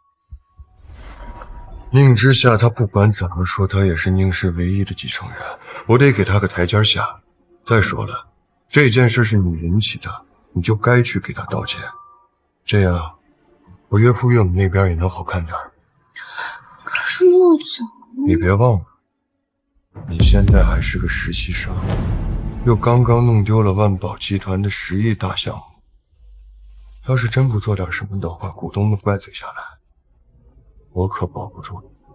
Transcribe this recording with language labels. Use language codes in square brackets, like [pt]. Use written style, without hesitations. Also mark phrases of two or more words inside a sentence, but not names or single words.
[zh] 寧之下他不管怎麼說，他也是寧氏唯一的繼承人，我得給他個台階下。再說了，這件事是你引起的，你就該去給他道歉，這樣我岳父岳母那邊也能好看點。可是陸總，你別忘了，你現在還是個實習生，又剛剛弄丟了萬寶集團的10億大項目，要是真不做點什麼的話，股東們怪罪下來，我可保不住你。